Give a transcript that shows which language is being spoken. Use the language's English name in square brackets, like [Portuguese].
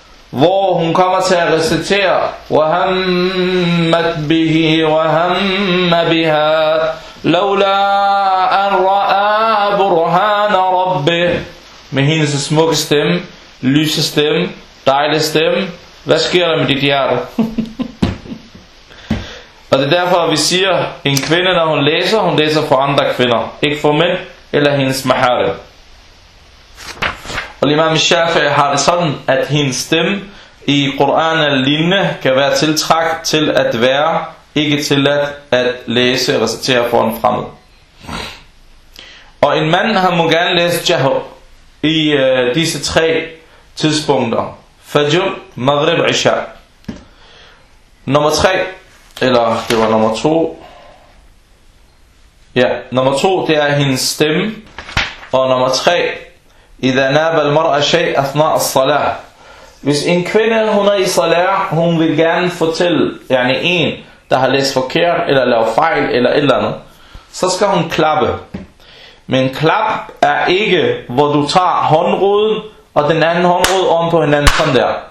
[Danish] hvor hun kommer til at recitere [Arabic] وَهَمَّتْ بِهِ وَهَمَّ بِهَا لَوْلَا أَنْ رَآ بُرْهَانَ رَبِّهِ. [Danish] Med hendes smukke stemme, lyse stemme, dejlige stemme. Hvad sker der med dit hjerte? Og det er derfor, at vi siger, en kvinde, når hun læser for andre kvinder. Ikke for mænd eller hendes maharim. Og imam al-Shafi'i har det sådan, at hendes stemme i Qur'an al-Linne kan være tiltrækt til at være, ikke tilladt at læse og recitere for en fremmed. Og en mand, han må gerne læse jahur. I disse tre tidspunkter. Fajr, Maghrib, Isha. Nummer tre, eller det var nummer to. Ja, nummer to, det er hendes stemme. Og nummer tre, [Arabic] إذا ناب المرأة شيء أثناء الصلاة. [Danish] Hvis en kvinde, hun er i salat, hun vil gerne fortælle, yani en, der har læst forkert, eller lavet fejl, eller et eller andet, så skal hun klappe. Men klap er ikke, hvor du tager håndruden og den anden håndrude om på hinanden, sådan der.